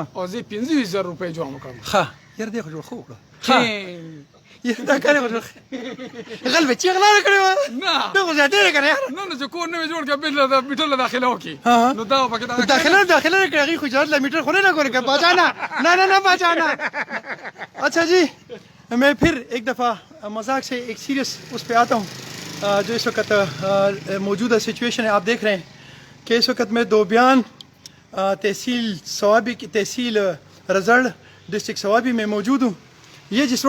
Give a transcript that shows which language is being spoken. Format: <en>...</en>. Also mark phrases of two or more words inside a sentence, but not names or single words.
<ps>او زه 15000 روپۍ جوړ کړم ښه یاره دې خو جوړ ښه وکړه دا کار یې وکړ غل به چې غلا نه کړې وه نه ته خو زیاتې نه کړې نه چې کور نوی جوړ کړه بل د میټر له داخله وکړي نو دا پکې داخله نه کړې هغې خو اجازت له میټر خو نه لګولې که</ps> <ur>بچانا نہ بچانا اچھا جی میں پھر ایک دفعہ مذاق سے ایک سیریس اس پہ آتا ہوں جو اس وقت موجودہ سچویشن ہے آپ دیکھ رہے ہیں کہ اس وقت میں دوبیان تحصیل صوابی کی تحصیل رزڑ ڈسٹرکٹ صوابی میں موجود ہوں یہ جس روڈ</ur>